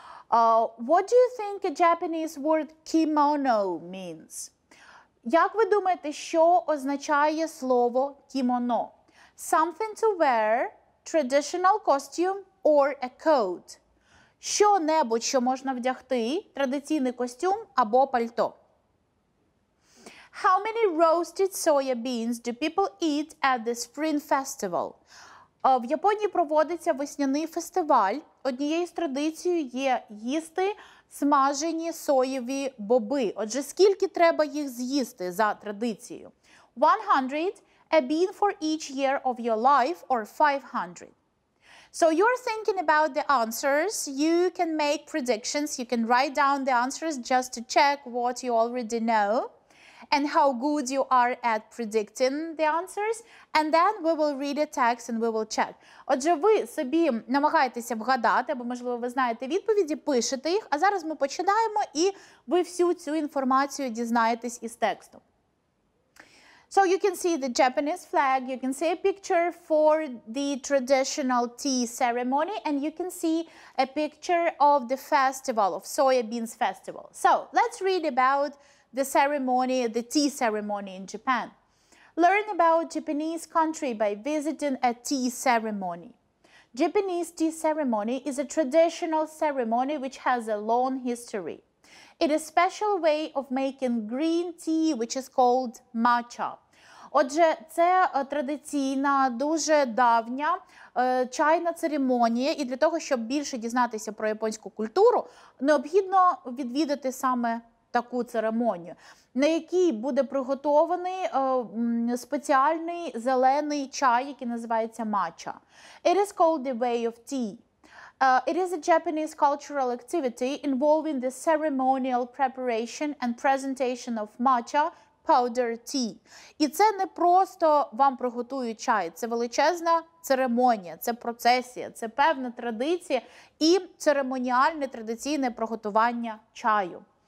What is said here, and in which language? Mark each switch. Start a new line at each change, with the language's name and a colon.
English: What do you think a Japanese word kimono means?
Ukrainian: Як ви думаєте, що означає слово кімоно?
English: Something to wear, traditional costume or a coat.
Ukrainian: Що-небудь, що можна вдягти, традиційний костюм або пальто.
English: How many roasted soya beans do people eat at the Spring Festival?
Ukrainian: В Японії проводиться весняний фестиваль. Однією з традицій є їсти смажені соєві боби. Отже, скільки треба їх з'їсти за традицією?
English: 100, a bean for each year of your life, or 500. So you're thinking about the answers. You can make predictions. You can write down the answers just to check what you already know and how good you are at predicting the answers. And then we will read a text and we will check.
Ukrainian: Отже, ви собі намагаєтеся вгадати, або, можливо, ви знаєте відповіді, пишете їх, а зараз ми починаємо, і ви всю цю інформацію дізнаєтесь із тексту.
English: So you can see the Japanese flag, you can see a picture for the traditional tea ceremony, and you can see a picture of the festival, of soybeans festival. So let's read about the ceremony, the tea ceremony in Japan. Learn about Japanese country by visiting a tea ceremony. Japanese tea ceremony is a traditional ceremony which has a long history. It is a special way of making green tea, which is called matcha.
Ukrainian: Отже, це традиційна, дуже давня чайна церемонія, і для того, щоб більше дізнатися про японську культуру, необхідно відвідати саме таку церемонію, на якій буде приготований спеціальний зелений чай, який називається матча.
English: It is called the way of tea. It is a Japanese cultural activity involving the ceremonial preparation and presentation of matcha powder tea.
Ukrainian: І це не просто вам приготують чай, це величезна церемонія, це процесія, це певна традиція і церемоніальне традиційне приготування чаю.